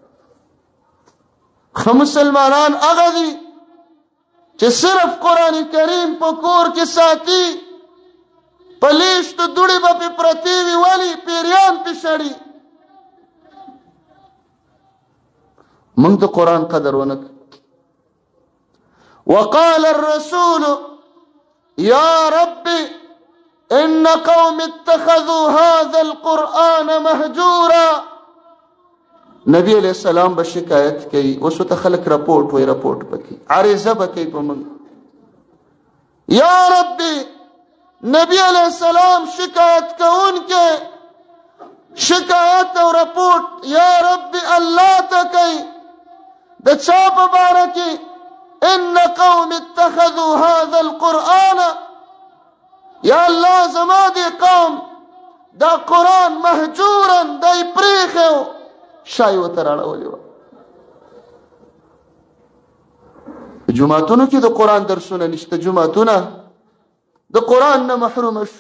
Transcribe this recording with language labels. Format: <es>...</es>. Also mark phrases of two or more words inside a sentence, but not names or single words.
<ps>ښه مسلمانان هغه دي چې صرف قرآن کریم په کور کې ساتي، په لیشتو دوړې به پې پرتې وي ولې پیریان پې شړي. موږ د قرآن قدر ونه کړو.</ps> <ar>وقال الرسول يا رب ان قوم اتخذوا هذا القرآن مهجورا.</ar> <ps>نبی علیہ السلام به شکایت کوي، اوس ورته خلک رپورټ وایي، رپورټ پکې عریضه به کوي په موږ.</ps> <ar>یا ربي</ar> <ps>نبی علیہ السلام شکایت کوونکې شکایت او رپورټ</ps> <ar>یا ربي</ar> <ps>الله ته کوي د چا په باره کې؟</ps> <ar>ان قوم اتخذوا هذا القرآن،</ar> <ps>یا الله زما دې قوم دا قرآن مهجورا دی پریښی و، شای ورته راړولې وه. جوماتونو کې د قرآن درسونه نشته، جوماتونه د قرآن نه محرومه شو.</ps>